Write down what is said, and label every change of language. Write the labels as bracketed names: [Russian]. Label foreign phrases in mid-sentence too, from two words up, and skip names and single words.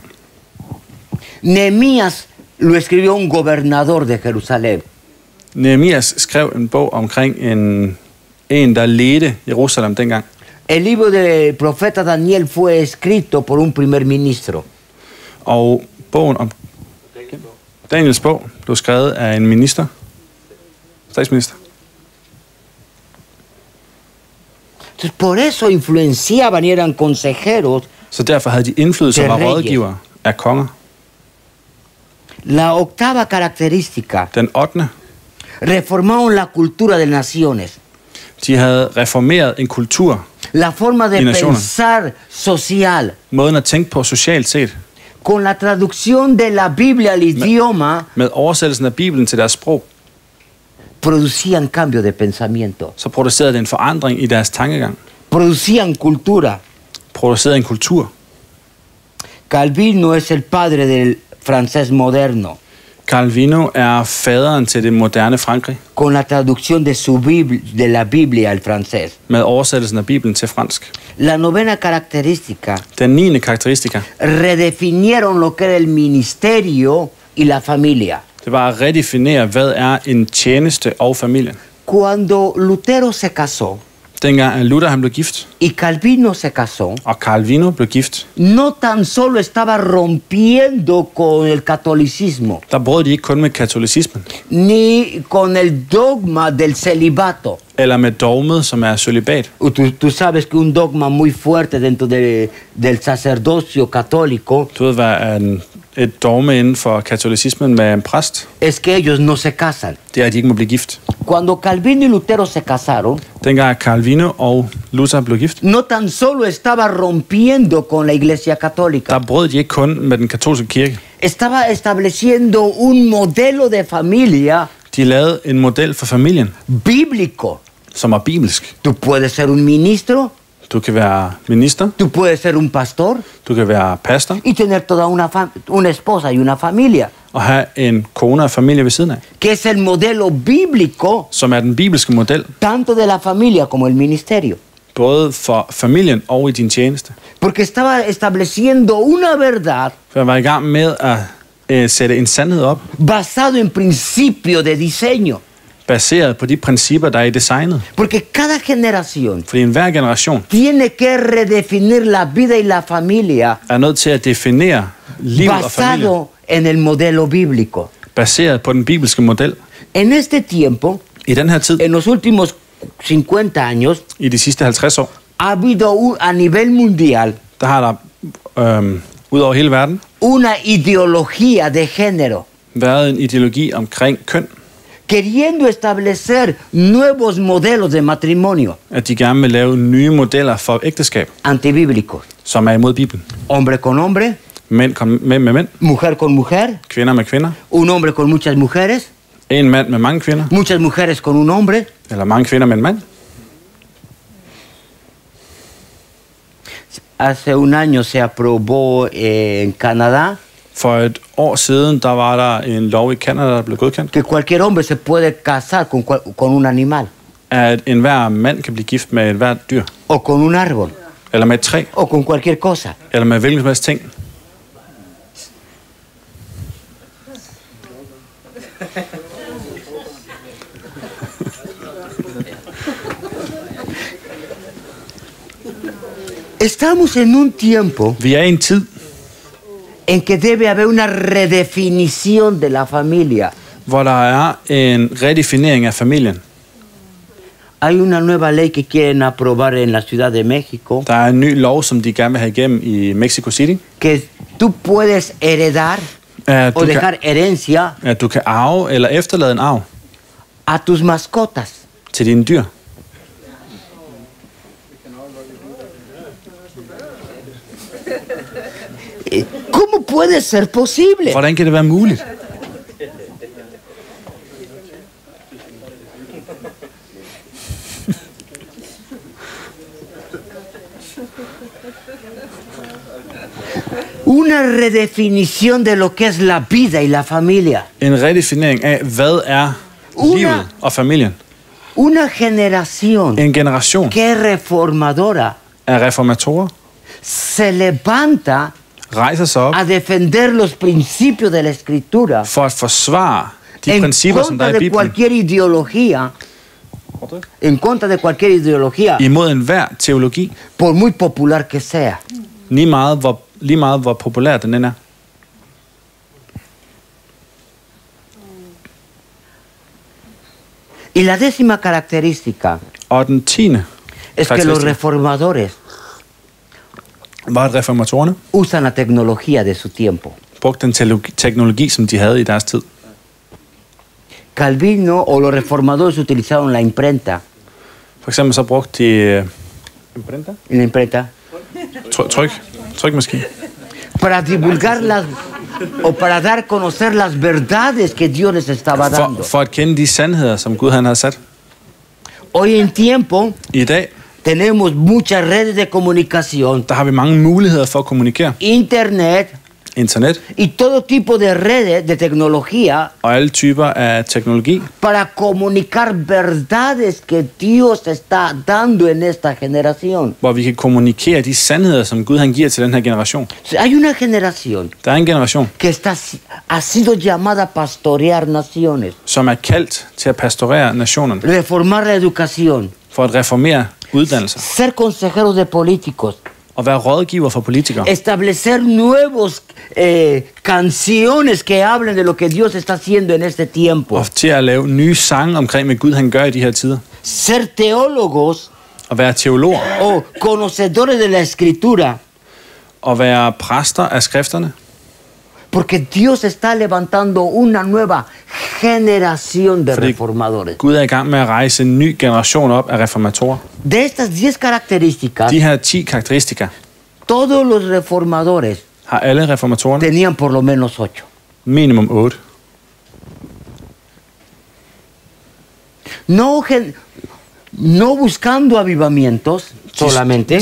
[Spanish] Nehemías lo escribió un gobernador de Jerusalén. [Danish] Nehemias skrev en bog omkring en der ledte Jerusalem dengang. [Spanish] El libro del profeta Daniel fue escrito por un primer ministro. [Danish] Og bogen om Daniels bog blev skrevet af en minister, statsminister. [Spanish] Entonces, por eso influenciaban y eran consejeros. [Danish] Så derfor havde de indflydelse og var [Spanish] Reyes. [Danish] rådgivere af konger. [Spanish] La octava característica, [Danish] Den 8. [Spanish] reformaron la cultura de naciones. [Danish] De havde reformeret en kultur, [Spanish] La forma de Y naciones. pensar social. [Danish] måden at tænke på socialt set, [Spanish] Con la traducción de la Biblia al idioma, [Danish] med oversættelsen af Bibelen til deres sprog, [Spanish] producían cambio de pensamiento, [Danish] så producerede det en forandring i deres tankegang. [Spanish] producían cultura. [Danish] Producerede en kultur. [Spanish] Calvino es el padre del francés moderno, [Danish] Calvino er faderen til det moderne Frankrig, [Spanish] con la traducción de la Biblia al francés. [Danish] med oversættelsen af Bibelen til fransk. [Spanish] La novena característica, [Danish] Den 9. karakteristika, [Spanish] redefinieron lo que era el ministerio y la familia. [Danish] det var at redefinere, hvad er en tjeneste og familien. [Spanish] Cuando Lutero se casó [Danish] Dengang at Luther han blev gift, [Spanish] y Calvino se casó, [Danish] og Calvino blev gift, [Spanish] no tan solo estaba rompiendo con el catolicismo, [Danish] der brød de ikke kun med katolicismen, [Spanish] ni con el dogma del celibato. [Danish] eller med dogmet, som er cølibat. [Spanish] Tú sabes que un dogma muy fuerte dentro del sacerdocio católico [Danish] Du ved, hvad er et dogme inden for katolicismen med en præst? [Spanish] es que ellos no se casan. [Danish] Det er, at de ikke må blive gift. [Spanish] Cuando Calvino y Lutero se casaron, [Danish] Dengang Calvino og Luther blev gift, [Spanish] no tan solo estaba rompiendo con la Iglesia Católica, [Danish] der brød de ikke kun med den katolske kirke. [Spanish] estaba estableciendo un modelo de familia [Danish] De lavede en model for familien, [Spanish] bíblico. [Danish] som er bibelsk. [Spanish] Tú puedes ser un ministro, [Danish] Du kan være minister, [Spanish] tú puedes ser un pastor [Danish] du kan være pastor, [Spanish] y tener toda una esposa y una familia, [Danish] og have en kone og familie ved siden af, [Spanish] que es el modelo bíblico [Danish] som er den bibelske model, [Spanish] tanto de la familia como el ministerio. [Danish] både for familien og i din tjeneste. [Spanish] Porque estaba estableciendo una verdad [Danish] For jeg var i gang med at sætte en sandhed op, [Spanish] basado en principio de diseño. [Danish] baseret på de principper, der er i designet. [Spanish] Porque cada generación [Danish] Fordi enhver generation [Spanish] tiene que redefinir la vida y la familia [Danish] er nødt til at definere liv og familie, [Spanish] basado en el modelo bíblico. [Danish] baseret på den bibelske model. [Spanish] En este tiempo, [Danish] I den her tid, [Spanish] en los últimos 50 años, [Danish] i de sidste 50 år, [Spanish] ha habido a nivel mundial [Danish] der har der ud over hele verden [Spanish] una ideología de género, [Danish] været en ideologi omkring køn, [Spanish] queriendo establecer nuevos modelos de matrimonio [Danish] at de gerne vil lave nye modeller for ægteskab, [Spanish] antibíblicos. [Danish] som er imod Bibelen. [Spanish] Hombre con hombre, [Danish] Mænd med mænd, [Spanish] mujer con mujer, [Danish] kvinder med kvinder, [Spanish] un hombre con muchas mujeres, [Danish] en mand med mange kvinder, [Spanish] muchas mujeres con un hombre. [Danish] eller mange kvinder med en mand. [Spanish] Hace un año se aprobó en Canadá [Danish] For et år siden, der var der en lov i Canada, der blev godkendt, [Spanish] que cualquier hombre se puede casar con un animal, [Danish] at enhver mand kan blive gift med et hvert dyr, [Spanish] o con un árbol, [Danish] eller med et træ, [Spanish] o con cualquier cosa. [Danish] eller med hvilken som helst ting. [Spanish] Estamos en un tiempo [Danish] Vi er i en tid, [Spanish] en que debe haber una redefinición de la familia. [Danish] hvor der er en redefinering af familien. [Spanish] Hay una nueva ley que quieren aprobar en la Ciudad de México, [Danish] Der er en ny lov, som de gerne vil have igennem i Mexico City, [Spanish] que tú puedes heredar [Danish] at [Spanish] o dejar herencia [Danish] du kan arve eller efterlade en arv [Spanish] a tus mascotas. [Danish] til dine dyr. [Spanish] ¿Cómo puede ser posible? [Danish] Hvordan kan det være muligt? [Spanish] Una redefinición de lo que es la vida y la familia. [Danish] En redefinering af, hvad er livet og familien. [Spanish] Una generación [Danish] En generation [Spanish] que es reformadora [Danish] af reformatorer [Spanish] se levanta [Danish] rejser sig op [Spanish] a defender los principios de la Escritura [Danish] for at forsvare de [Spanish] en [Danish] principper, som der [Spanish] contra [Danish] er i [Spanish] de [Danish] Bibelen, [Spanish] cualquier ideología, en contra de cualquier ideología, [Danish] imod enhver teologi, [Spanish] por muy popular que sea. [Danish] lige meget hvor populær den end er. [Spanish] Y la décima característica [Danish] Og den 10. [Spanish] es que los [Danish] karakteristik [Spanish] reformadores [Danish] var, at reformatorerne [Spanish] usan la tecnología de su tiempo. [Danish] brugte den teknologi, som de havde i deres tid. [Spanish] Calvino o los reformadores utilizaron la imprenta. [Danish] For eksempel så brugte de [Spanish] La imprenta. [Danish] trykmaskine, [Spanish] Para divulgar las o para dar a conocer las verdades que Dios les estaba dando. [Danish] for at kende de sandheder, som Gud han havde sat. [Spanish] Hoy en tiempo [Danish] I dag, [Spanish] tenemos muchas redes de comunicación, [Danish] der har vi mange muligheder for at kommunikere. [Spanish] internet [Danish] Internet [Spanish] y todo tipo de redes de tecnología [Danish] og alle typer af teknologi, [Spanish] para comunicar verdades que Dios está dando en esta generación. [Danish] hvor vi kan kommunikere de sandheder, som Gud han giver til den her generation. [Spanish] Hay una generación [Danish] Der er en generation, [Spanish] que ha sido llamada a pastorear naciones, [Danish] som er kaldt til at pastorere nationerne, [Spanish] reformar la educación, [Danish] for at reformere uddannelser [Spanish] ser consejeros de políticos, [Danish] og være rådgiver for politikere. [Spanish] establecer nuevos canciones que hablen de lo que Dios está haciendo en este tiempo, [Danish] Og til at lave nye sange omkring, hvad Gud han gør i de her tider. [Spanish] ser teólogos [Danish] Og være teologer [Spanish] o conocedores de la Escritura, [Danish] og være præster af skrifterne. [Spanish] porque Dios está levantando una nueva generación de [Danish] Fordi [Spanish] reformadores. [Danish] Gud er i gang med at rejse en ny generation op af reformatorer. [Spanish] De estas 10 características, [Danish] De her 10 karakteristika [Spanish] todos los reformadores [Danish] har alle reformatorerne [Spanish] tenían por lo menos 8. [Danish] minimum 8. [Spanish] No buscando avivamientos solamente,